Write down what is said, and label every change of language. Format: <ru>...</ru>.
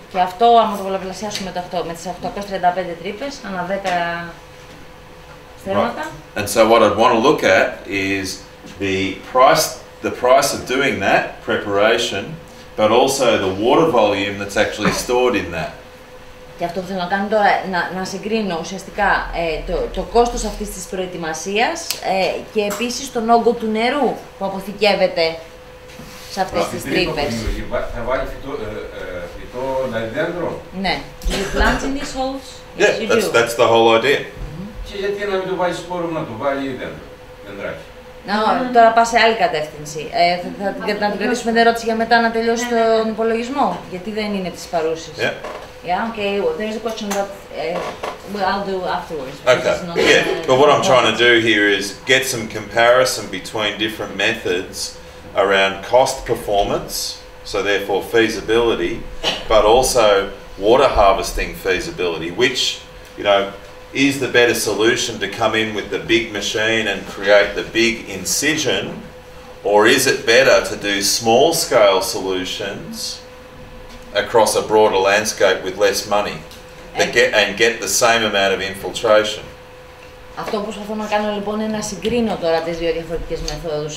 <el>Και αυτό, άμα το πολλαπλασιάσουμε με τις 835 τρύπες, ανά 10 στρέμματα.</el> <en>Right. And so what I'd want to look at is the price of doing that preparation, but also the water volume that's actually stored in that.</en> <el>Και αυτό που θέλω να κάνω τώρα, να συγκρίνω ουσιαστικά το κόστος αυτής της προετοιμασίας και επίσης τον όγκο του νερού που αποθηκεύεται σε αυτές τις τρύπες. Θα βάλει φυτό λαϊδέντρο. Ναι.</el> <en>Do you plant in these holes? Yeah, that's the whole idea.</en> <el>Και γιατί να μην το βάλει σπόρο, να το βάλει δέντρακι. Τώρα πάω σε άλλη κατεύθυνση. Να την κρατήσουμε την ερώτηση για μετά να τελειώσει τον υπολογισμό, γιατί δεν είναι της παρούσης.</el> <en>Yeah, okay, well, there's a question that I'll do afterwards. Okay, yeah, but what I'm trying to do here is get some comparison between different methods around cost performance, so therefore feasibility, but also water harvesting feasibility, which, you know, is the better solution to come in with the big machine and create the big incision, or is it better to do small scale solutions across a broader landscape with less money and get the same amount of infiltration?</en> <el>Αυτό που προσπαθώ να κάνω λοιπόν είναι να συγκρίνω τώρα τις δύο διαφορετικές μεθόδους.</el>